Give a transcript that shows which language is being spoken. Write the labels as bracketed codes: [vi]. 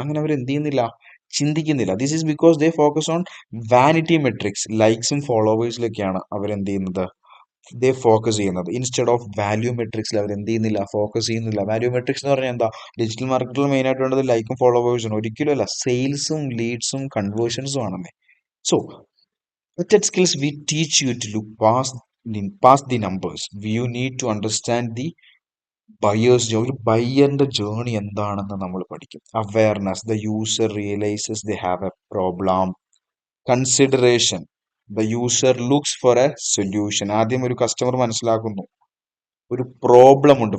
[ml] അങ്ങനെ അവർ എന്ത് ചെയ്യുന്നില്ല, ചിന്തിക്കുന്നില്ല. [en] this is because they focus on vanity metrics, [ml] ലൈക്സും ഫോളോവേഴ്സിലൊക്കെയാണ് അവർ എന്ത് ചെയ്യുന്നത്, ദേ ഫോക്കസ് ചെയ്യുന്നത്. ഇൻസ്റ്റെഡ് ഓഫ് വാല്യൂ മെട്രിക്സിൽ അവർ എന്ത് ചെയ്യുന്നില്ല, ഫോക്കസ് ചെയ്യുന്നില്ല. വാല്യൂ മെട്രിക്സ് എന്ന് പറഞ്ഞാൽ എന്താ, ഡിജിറ്റൽ മാർക്കറ്റിൽ മെയിൻ ആയിട്ട് വേണ്ടത് ലൈക്കും ഫോളോവേഴ്സും ഒരിക്കലും അല്ല, സെയിൽസും ലീഡ്സും കൺവേർഷൻസും ആണെന്നേ. [en] So Method skills we teach you to look past the numbers. You need to understand the [ml] ഒരു ബയ്യറിന്റെ ജേണി എന്താണെന്ന് നമ്മൾ പഠിക്കും. [en] Awareness, the user realises they have a problem. Consideration, the user looks for a solution. [ml] ആദ്യം ഒരു customer മനസ്സിലാക്കുന്നു ഒരു problem ഉണ്ട്.